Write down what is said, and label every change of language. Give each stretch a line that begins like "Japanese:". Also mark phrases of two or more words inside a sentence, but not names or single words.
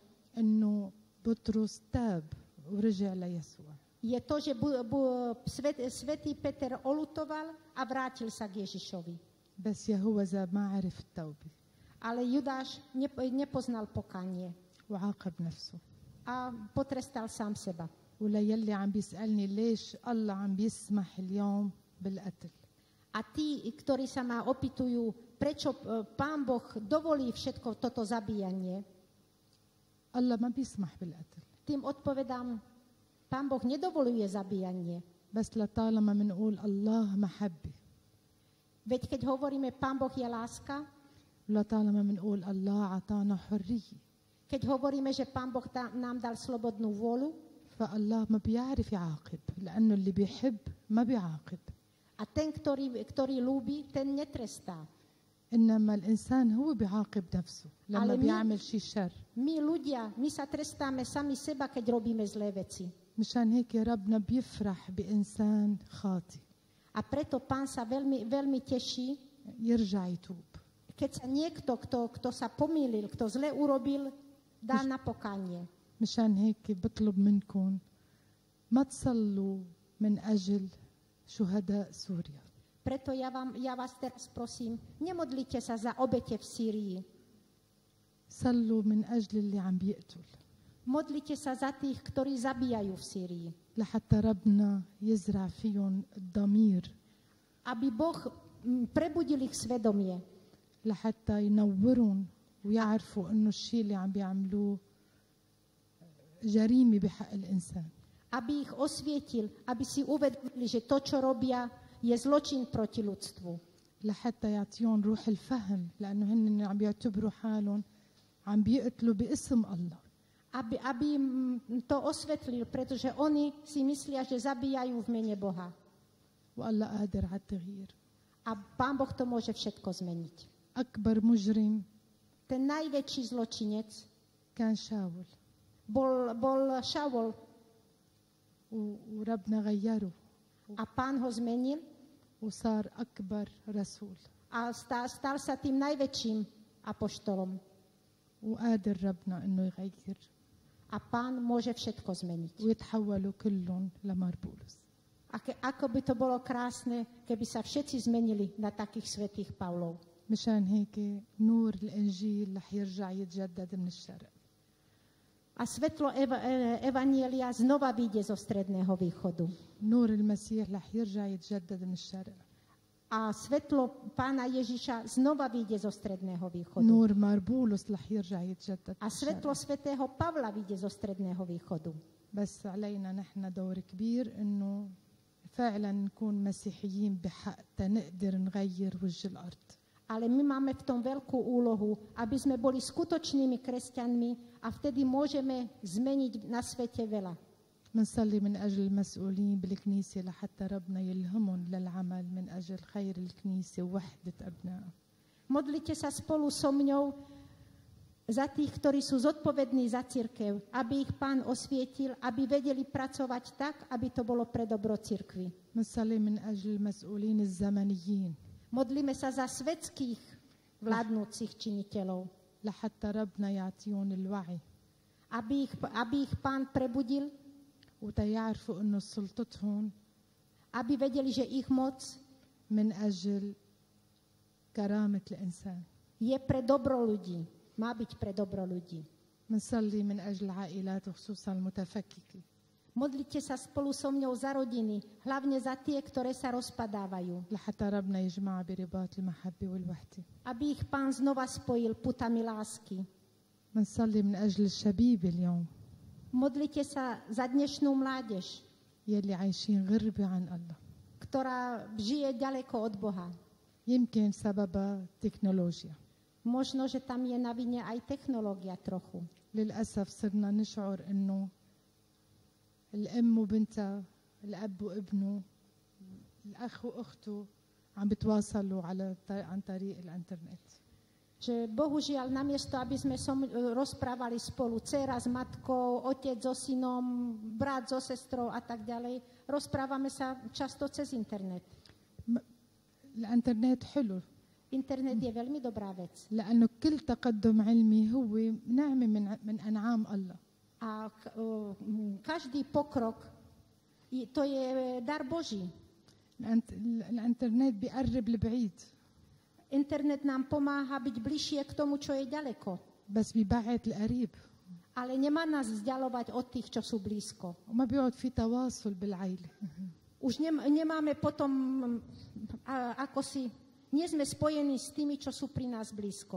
Arabic: إنه بطرس تاب ورجع ليسوع.
Slovak: je to, že svätý Peter oľutoval a vrátil sa k Ježišovi.
Arabic: بس يهوذا ما عرف التوبة.
Slovak: Ale Judáš nepoznal pokánie
Arabic: وعاقب نفسه.
Slovak: a potrestal sám seba.
Arabic: وليلي عم بيسألني ليش الله عم بيسمح اليوم بالقتل.
Slovak: A tí, ktorí sa ma opýtujú, prečo Pán Boh dovolí všetko toto zabíjanie,
Arabic: الله ما بيسمح بالقتل.
Slovak: tým odpovedám, Pán Boh nedovoluje zabíjanie.
Arabic: بس لطالما منقول الله محبة.
Slovak: Veď keď hovoríme, Pán Boh je láska,
Arabic: ولطالما بنقول الله عطانا حرية،
Slovak: keď hovoríme, že Pán Boh nám dal slobodnú vôľu,
Arabic: فالله ما بيعرف يعاقب، لأنه اللي بيحب ما بيعاقب.
Slovak: a ten, ktorý ľúbi, ten netrestá.
Arabic: إنما الإنسان هو بيعاقب نفسه لما على مين؟ بيعمل شيء شر.
Slovak: My ľudia, my sa trestáme sami seba, keď robíme zlé veci.
Arabic: مشان هيك ربنا بيفرح بإنسان خاطئ
Slovak: A preto Pán sa veľmi, veľmi teší,
Arabic: يرجع يتوب.
Slovak: keď sa niekto, kto sa pomýlil, kto zle urobil, dá na pokánie.
Arabic: مشان هيك بطلب منكم ما تصلوا من أجل شهداء سوريا.
Slovak: Preto ja vás teraz prosím, nemodlite sa za obete v Sýrii.
Arabic: صلوا من أجل اللي عم بيقتل
Slovak: Modlite sa za tých, ktorí zabíjajú v Sýrii.
Arabic: لحتى ربنا يزرع فيهم الضمير،
Slovak: Aby Boh prebudil ich svedomie.
Arabic: لحتى ينورون ويعرفوا إنه الشيء اللي عم بيعملوه جريمة بحق الإنسان.
Slovak: Aby ich osvietil, aby si uvedomili, že to, čo robia, je zločin proti ľudstvu.
Arabic: لحتى يعطيهم روح الفهم، لأنه هن عم بيعتبروا حالهم عم بيقتلوا باسم الله.
Slovak: Aby im to osvetlil, pretože oni si myslia, že zabíjajú v mene Boha.
Arabic: والله قادر على التغيير.
Slovak: A Pán Boh to môže všetko zmeniť.
Arabic: أكبر مجرم
Slovak: Ten najväčší zločinec
Arabic: كان شاول
Slovak: bol Šaul
Arabic: وربنا غيره
Slovak: a Pán ho zmenil
Arabic: وصار أكبر رسول.
Slovak: a stal sa tým najväčším apoštolom.
Arabic: وقادر ربنا إنه يغير
Slovak: A Pán môže všetko zmeniť.
Arabic: ويتحولوا كلهم لمار بولس.
Slovak: Ako by to bolo krásne, keby sa všetci zmenili na takých svätých Pavlov.
Arabic: مشان هيك نور الإنجيل رح يرجع يتجدد من الشرق.
Slovak: A svetlo Evanielia znova vyjde zo Stredného východu.
Arabic: نور المسيح رح يرجع يتجدد من الشرق.
Slovak: A svetlo Pána Ježiša znova vyjde zo Stredného východu.
Arabic: نور مار بولس رح يرجع يتجدد
Slovak: A
Arabic: من
Slovak: svetlo
Arabic: الشرق.
Slovak: svätého Pavla vyjde zo Stredného východu.
Arabic: بس علينا نحن دور كبير إنه فعلا نكون مسيحيين بحق تنقدر نغير وجه الأرض.
Slovak: Ale my máme v tom veľkú úlohu, aby sme boli skutočnými kresťanmi a vtedy môžeme zmeniť na svete veľa.
Arabic: منصلي من أجل المسؤولين بالكنيسة لحتى ربنا يلهمهم للعمل من أجل خير الكنيسة ووحدة أبنائها.
Slovak: Modlite sa spolu so mňou za tých, ktorí sú zodpovední za cirkev, aby ich Pán osvietil, aby vedeli pracovať tak, aby to bolo pre dobro cirkvi.
Arabic: منصلي من أجل المسؤولين الزمنيين
Slovak: Modlíme sa za svetských vládnúcich činiteľov,
Arabic: لحتى ربنا يعطيهم الوعي
Slovak: aby ich Pán prebudil,
Arabic: وتيعرفوا إنه سلطتهم
Slovak: aby vedeli, že ich moc
Arabic: من أجل كرامة الإنسان.
Slovak: je pre dobro ľudí, má byť pre dobro ľudí.
Arabic: منصلي من أجل العائلات وخصوصا المتفككة
Slovak: Modlite sa spolu so mňou za rodiny, hlavne za tie, ktoré sa rozpadávajú,
Arabic: لحتى ربنا يجمع برباط المحبة والوحدة.
Slovak: aby ich Pán znova spojil putami lásky.
Arabic: منصلي من أجل الشبيب اليوم
Slovak: Modlite sa za dnešnú mládež,
Arabic: يلي عايشين غربة عن الله.
Slovak: ktorá žije ďaleko od Boha.
Arabic: يمكن سببها تكنولوجيا.
Slovak: Možno, že tam je na vine aj technológia trochu.
Arabic: للأسف صرنا نشعر إنه الأم وبنتها، الأب وابنه، الأخ وأخته عم بتواصلوا عن طريق الإنترنت.
Slovak: Že bohužiaľ, namiesto, aby sme rozprávali spolu dcera s matkou, otec so synom, brat so sestrou a tak ďalej, rozprávame sa často cez internet.
Arabic: الإنترنت حلو
Slovak: Internet je veľmi dobrá vec.
Arabic: لأنه كل تقدم علمي هو نعمة من أنعام الله.
Slovak: A každý pokrok, to je dar Boží.
Arabic: الإنترنت بيقرب البعيد.
Slovak: Internet nám pomáha byť bližšie k tomu, čo je ďaleko.
Arabic: بس بيبعد القريب.
Slovak: Ale nemá nás vzdialovať od tých, čo sú blízko.
Arabic: وما بيقعد في تواصل بالعائلة.
Slovak: Už nemáme potom, nie sme spojení s tými, čo sú pri nás blízko.